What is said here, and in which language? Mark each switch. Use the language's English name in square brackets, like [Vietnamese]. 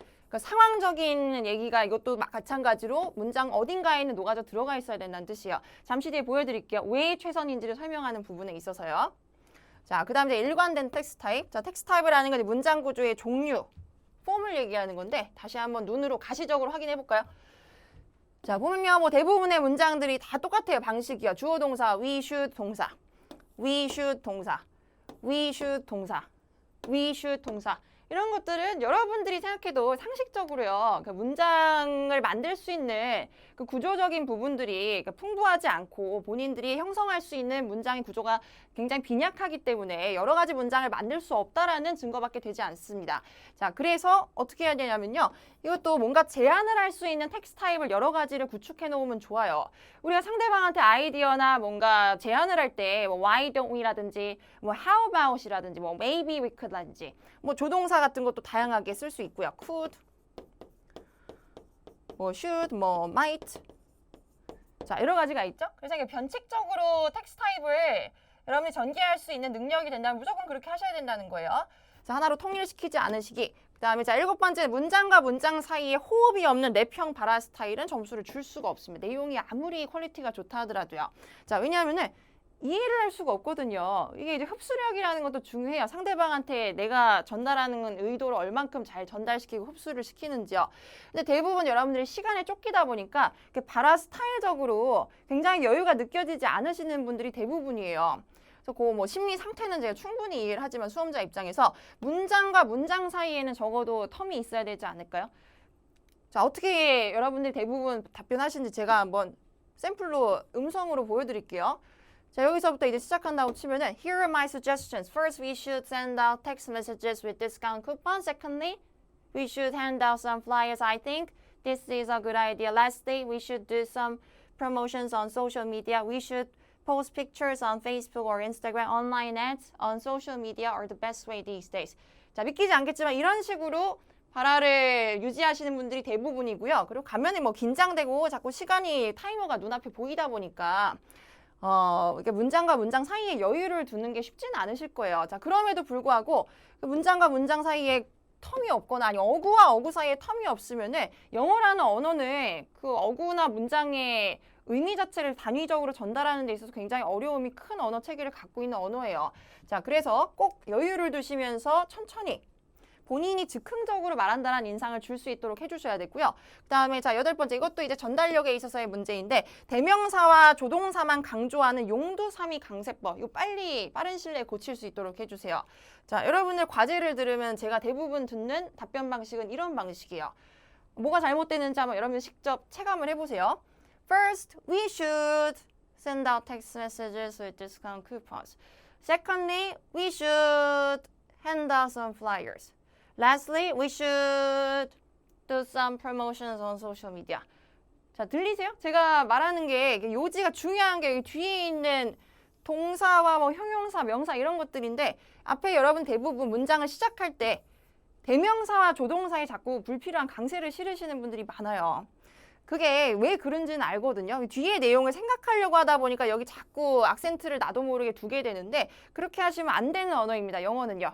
[Korean] 그러니까 상황적인 얘기가 이것도 마찬가지로 문장 어딘가에는 녹아져 들어가 있어야 된다는 뜻이에요. 잠시 뒤에 보여드릴게요. 왜 최선인지를 설명하는 부분에 있어서요. 자, 그 다음에 일관된 텍스트 타입. 자, 텍스트 타입이라는 건 문장 구조의 종류, 폼을 얘기하는 건데 다시 한번 눈으로 가시적으로 확인해 볼까요? 자, 보면요. 뭐 대부분의 문장들이 다 똑같아요. 방식이요. 주어 동사, we should 동사, we should 동사, we should 동사, we should 동사. 이런 것들은 여러분들이 생각해도 상식적으로요. 그 문장을 만들 수 있는 그 구조적인 부분들이 풍부하지 않고 본인들이 형성할 수 있는 문장의 구조가 굉장히 빈약하기 때문에 여러 가지 문장을 만들 수 없다라는 증거밖에 되지 않습니다. 자, 그래서 어떻게 해야 되냐면요. 이것도 뭔가 제안을 할 수 있는 텍스트 타입을 여러 가지를 구축해 놓으면 좋아요. 우리가 상대방한테 아이디어나 뭔가 제안을 할 때 뭐 why don't we라든지 뭐 how about이라든지 뭐 maybe we could라든지 뭐 조동사 같은 것도 다양하게 쓸 수 있고요. [English] could, 뭐 should, 뭐 might. [Korean] 자, 여러 가지가 있죠. 그래서 이게 변칙적으로 텍스트 타입을 여러분이 전개할 수 있는 능력이 된다면 무조건 그렇게 하셔야 된다는 거예요. 자, 하나로 통일시키지 않으시기. 그 다음에 자, 7번째 문장과 문장 사이에 호흡이 없는 랩형 발화 스타일은 점수를 줄 수가 없습니다. 내용이 아무리 퀄리티가 좋다 하더라도요. 자, 왜냐하면은 이해를 할 수가 없거든요. 이게 이제 흡수력이라는 것도 중요해요. 상대방한테 내가 전달하는 의도를 얼만큼 잘 전달시키고 흡수를 시키는지요. 근데 대부분 여러분들이 시간에 쫓기다 보니까 발화 스타일적으로 굉장히 여유가 느껴지지 않으시는 분들이 대부분이에요. 그래서 그 뭐 심리 상태는 제가 충분히 이해를 하지만 수험자 입장에서 문장과 문장 사이에는 적어도 텀이 있어야 되지 않을까요? 자, 어떻게 여러분들이 대부분 답변하시는지 제가 한번 샘플로 음성으로 보여드릴게요. 자, 여기서부터 이제 시작한다고 치면은 Here are my suggestions. [English] First, we should send out text messages with discount coupons. Secondly, we should hand out some flyers. I think this is a good idea. Lastly, we should do some promotions on social media. We should post pictures on Facebook or Instagram. Online ads on social media are the best way these days. [Korean] 자, 믿기지 않겠지만 이런 식으로 발화를 유지하시는 분들이 대부분이고요. 그리고 가면이 뭐 긴장되고 자꾸 시간이 타이머가 눈앞에 보이다 보니까 이렇게 문장과 문장 사이에 여유를 두는 게 쉽지는 않으실 거예요. 자, 그럼에도 불구하고 그 문장과 문장 사이에 텀이 없거나 아니 어구와 어구 사이에 텀이 없으면은 영어라는 언어는 그 어구나 문장의 의미 자체를 단위적으로 전달하는 데 있어서 굉장히 어려움이 큰 언어 체계를 갖고 있는 언어예요. 자, 그래서 꼭 여유를 두시면서 천천히 본인이 즉흥적으로 말한다는 인상을 줄 수 있도록 해주셔야 되고요. 그 다음에 자, 8번째 이것도 이제 전달력에 있어서의 문제인데 대명사와 조동사만 강조하는 용두사미 강세법 이거 빨리 빠른 시일 내에 고칠 수 있도록 해주세요. 자, 여러분들 과제를 들으면 제가 대부분 듣는 답변 방식은 이런 방식이에요. 뭐가 잘못되는지 한번 여러분들 직접 체감을 해보세요. [English] First, we should send out text messages with discount coupons. Secondly, we should hand out some flyers. Lastly, we should do some promotions on social media. [Korean] 자, 들리세요? 제가 말하는 게 요지가 중요한 게 여기 뒤에 있는 동사와 뭐 형용사, 명사 이런 것들인데 앞에 여러분 대부분 문장을 시작할 때 대명사와 조동사에 자꾸 불필요한 강세를 실으시는 분들이 많아요. 그게 왜 그런지는 알거든요. 뒤에 내용을 생각하려고 하다 보니까 여기 자꾸 악센트를 나도 모르게 두게 되는데 그렇게 하시면 안 되는 언어입니다. 영어는요.